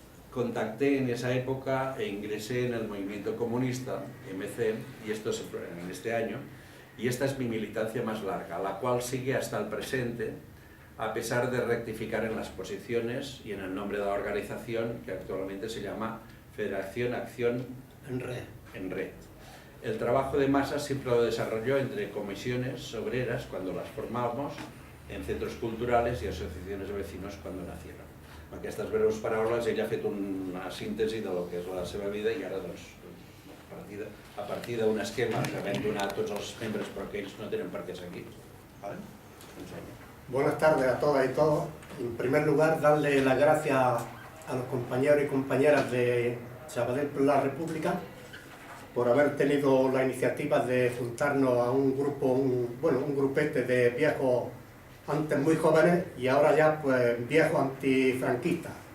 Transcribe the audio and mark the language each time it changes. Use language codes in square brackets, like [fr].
[es] Contacté en esa época e ingresé en el movimiento comunista, MC, y esto en este año, y esta es mi militancia más larga, la cual sigue hasta el presente, a pesar de rectificar en las posiciones y en el nombre de la organización, que actualmente se llama Federación Acción en Red. El trabajo de masa siempre lo desarrolló entre comisiones obreras, cuando las formábamos, en centros culturales y asociaciones de vecinos cuando nacieron. [ca] Aquestes breus paraules, ell ha fet una síntesi de lo que és la seva vida i ara, doncs, per a partir d'un esquema que vam donar a tots els membres però que ells no tenen per què seguir. [es] ¿Vale? Buenas tardes a todas y todos. En primer lugar, darle las gracias a los compañeros y compañeras de Sabadell por la República por haber tenido la iniciativa de juntarnos a un grupo, un grupete de viejos antes muy jóvenes y ahora ya pues viejos antifranquistas.